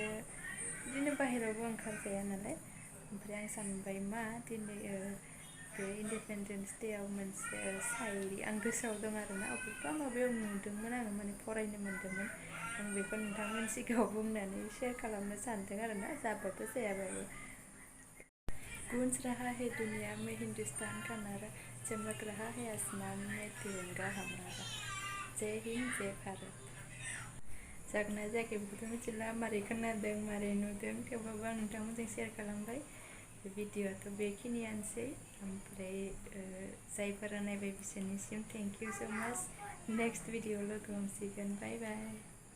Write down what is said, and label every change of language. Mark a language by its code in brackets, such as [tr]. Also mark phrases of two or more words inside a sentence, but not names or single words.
[brx] बिदिनो बाहेरावबो ओंखारजाया नालाय ओमफ्राय आं सानबाय मा दिनै बे इन्डिपेन्डेन्स डेआव मोनसे सायरि आं गोसोआव दं आरोना अबेबा माबायाव नुदोंमोन आङो माने फरायनो मोन्दोंमोन आं बेखौ नोंथांमोननि सिगाङाव बुंनानै शेयार खालामनो सानदों आरोना जाबाबो जायाबाबो गूंज [hi] रहा है दुनिया में हिंदुस्तान का नारा चमक रहा है आसमान में तिरंगा हमारा जय हिंद जय भारत [brx] जागोन ना जायाखै बेखौथ' मिथिला मारै खोनादों मारै नुदों थेवबाबो आं नोंथांमोनजों शेयार खालामबाय भिडिअआथ' बेखिनियानोसै ओमफ्राय जायफोरा नायबाय बिसोरनिसिम [en] thank you so much next video [brx] लोगो हमसिगोन [en] bye bye